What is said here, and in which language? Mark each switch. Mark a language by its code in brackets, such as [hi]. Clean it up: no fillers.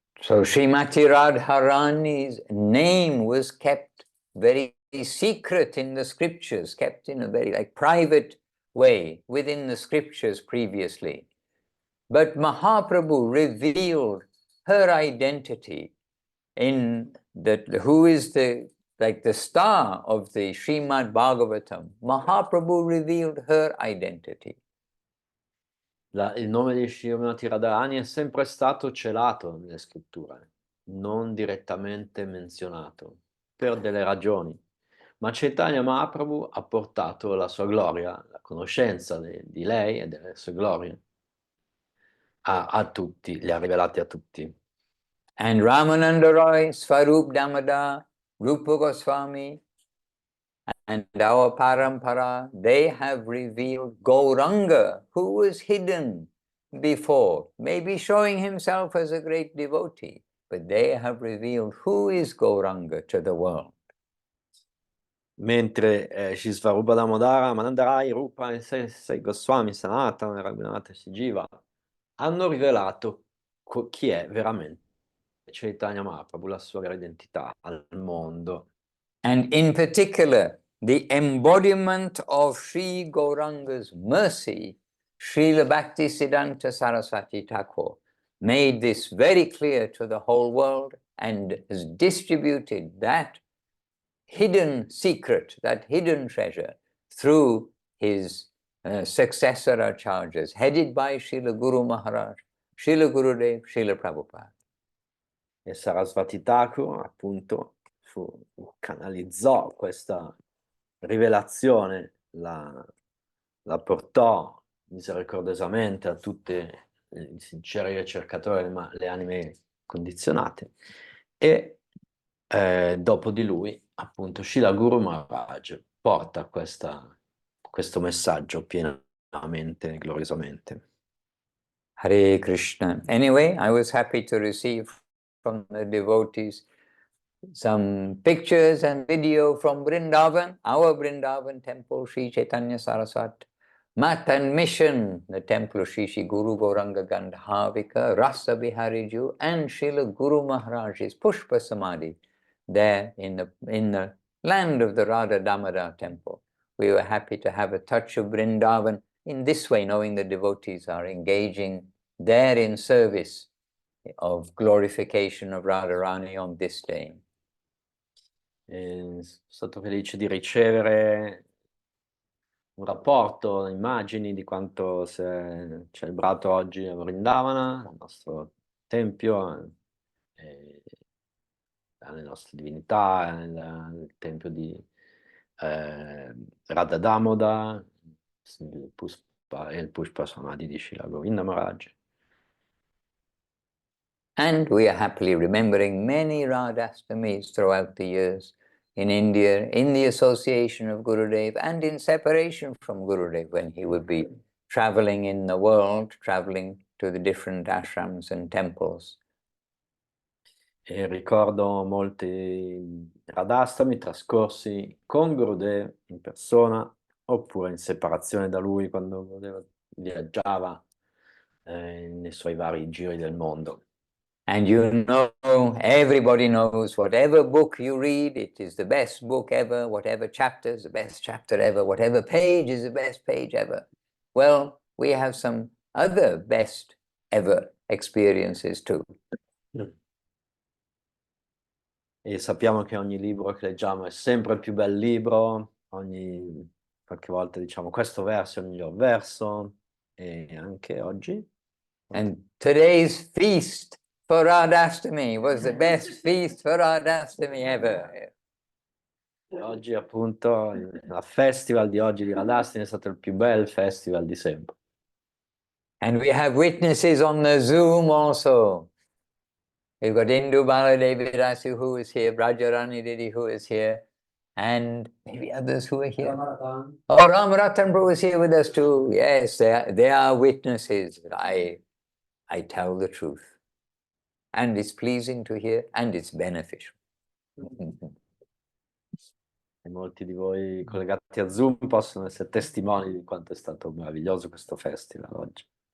[en] So Srimati Radharani's name was kept very secret in the scriptures, kept in a very private way within the scriptures previously. But Mahaprabhu revealed her identity in who is the star of the Srimad Bhagavatam. Mahaprabhu revealed her identity. [it] Il nome di Srimati Radharani è sempre stato celato nelle scritture, non direttamente menzionato, per delle ragioni. Ma Chaitanya Mahaprabhu ha portato la sua gloria, la conoscenza di lei e delle sue glorie a tutti, le ha rivelate a tutti. [en] And Ramananda Roy, Swarup Damodar, Rupa Goswami, and our parampara, they have revealed Gauranga, who was hidden before, maybe showing himself as a great devotee, but they have revealed who is Gauranga to the world. [it] Mentre Sri Svarupa Damodara, Manandarai, Rupa e sei Goswami, Sanatana, Raghunath, Jiva hanno rivelato chi è veramente Chaitanya Mahaprabhu, la sua vera identità al mondo. [en] And in particular, the embodiment of Sri Gauranga's mercy, Srila Bhaktisiddhanta Saraswati Thakur made this very clear to the whole world and has distributed that hidden secret, that hidden treasure, through his successor acharyas, headed by Srila Guru Maharaj, Srila Gurudev, Srila Prabhupada. [it] E Saraswati Thakur appunto canalizzò questa rivelazione, la portò misericordosamente a tutti i sinceri ricercatori, ma le anime condizionate, e dopo di lui, appunto, Srila Guru Maharaj porta questo messaggio pienamente, gloriosamente. [sa] Hare Krishna. [en] Anyway, I was happy to receive from the devotees some pictures and video from Vrindavan, our Vrindavan temple, Sri Chaitanya Saraswat, Mat and Mission, the temple of Sri Sri Guru Gauranga Gandhavika, Rasa Bihari Ju, and Srila Guru Maharaj's Pushpa Samadhi there in the land of the Radha Damodar temple. We were happy to have a touch of Vrindavan in this way, knowing the devotees are engaging there in service of glorification of Radharani on this day. [it] Sono stato felice di ricevere un rapporto, immagini di quanto si è celebrato oggi a Vrindavana, il nostro tempio, le nostre divinità, il tempio di Radha Damoda, il Pushpa Samadhi di Srila Govinda Maharaj. [en] And we are happily remembering many Radhastamis throughout the years in India, in the association of Gurudev, and in separation from Gurudev when he would be traveling in the world, traveling to the different ashrams and temples. [it] E ricordo molti Radhastami trascorsi con Gurudev in persona, oppure in separazione da lui quando viaggiava nei suoi vari giri del mondo. [en] And you know, everybody knows, whatever book you read, it is the best book ever, whatever chapter is the best chapter ever, whatever page is the best page ever. Well, we have some other best ever experiences too. [it] E sappiamo che ogni libro che leggiamo è sempre il più bel libro, qualche volta diciamo questo verso è il miglior verso, e anche oggi. [en] And today's feast for Radhastami was the best feast for Radhastami ever. [it] E oggi appunto il festival di oggi di Radhastami è stato il più bel festival di sempre. [en] And we have witnesses on the Zoom also. We've got Indu Baladevi Rasu who is here, Brajarani Didi who is here, and maybe others who are here. Oh, Ramaratan Prabhu is here with us too. Yes, they are witnesses. I tell the truth. And it's pleasing to hear, and it's beneficial. [it] E molti di voi collegati a Zoom possono essere testimoni di quanto è stato meraviglioso questo festival oggi.